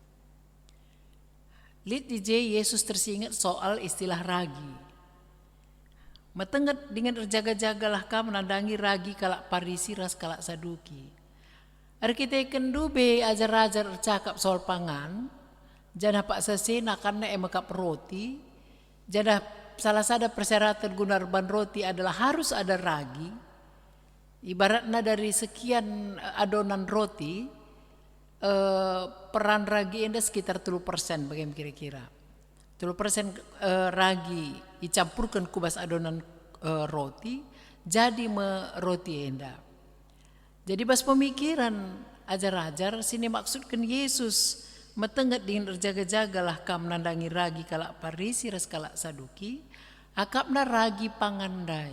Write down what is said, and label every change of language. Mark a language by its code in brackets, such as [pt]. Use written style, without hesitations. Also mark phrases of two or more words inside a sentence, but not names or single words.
[btx] Lit DJ Yesus tersingat soal istilah ragi. Metenget dengan erjaga-jagalah kam nandangi ragi kalak Parisi ras kalak Saduki. Kita kendube ajar-ajar cakap soal pangan, jana Pak Sasena karena emekap roti, jana [id] salah satu persyaratan [btx] gunarban roti [id] adalah harus ada ragi. Ibaratnya dari sekian adonan roti, peran ragi enda sekitar 30% bagaimana kira-kira. 30% ragi dicampurkan kubas adonan roti, jadi roti enda. [btx] Jadi bas pemikiran ajar-ajar sini maksudkan Yesus metenget dengan erjaga-jagalah kam nandangi ragi kalak Parisi ras kalak Saduki, akapna ragi pangandai.